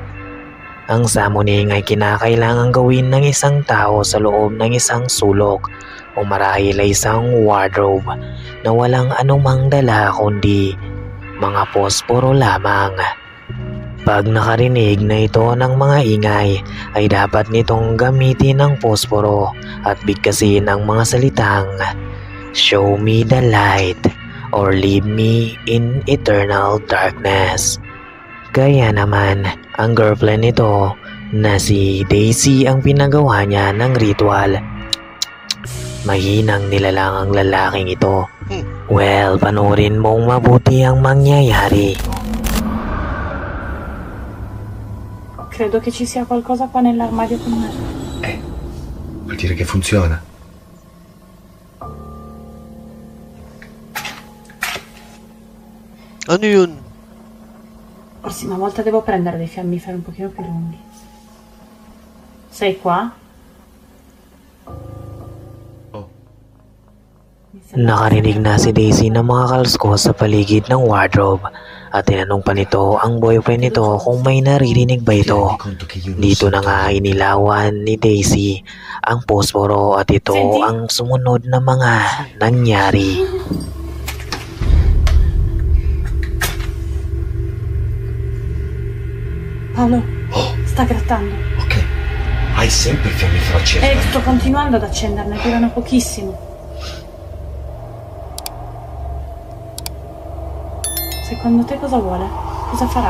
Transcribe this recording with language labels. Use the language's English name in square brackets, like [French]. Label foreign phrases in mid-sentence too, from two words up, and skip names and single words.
[Filipino] Ang summoning ay kinakailangang gawin ng isang tao sa loob ng isang sulok o marahil ay isang wardrobe na walang anumang dala kundi mga posporo lamang. Pag nakarinig na ito ng mga ingay, ay dapat nitong gamitin ng posporo at bigkasin ang mga salitang [English] "Show me the light" or "Leave me in eternal darkness." [Filipino] Kaya naman, ang girlfriend nito na si Daisy ang pinagawa niya ng ritual. Mahinang nilalang ang lalaking ito. Well, panoorin mong mabuti ang mangyayari. [Italian] Credo che ci sia qualcosa qua nell'armadio con me. Vuol dire che funziona. [Filipino] Ano yun? [Italian] Prossima volta devo prendere dei fiammiferi un pochino più lunghi. Sei qua? [Filipino] Nakarinig na si Daisy ng mga kalskos sa paligid ng wardrobe at tinanong pa nito ang boyfriend nito kung may naririnig ba ito. Dito na nga inilawan ni Daisy ang posporo at ito ang sumunod na mga nangyari. [Italian] Paolo, sta grattando. Ok. Hai sempre il fiammifero acceso. Sto continuando ad accenderne, durano pochissimo. Secondo te cosa vuole? Cosa farà?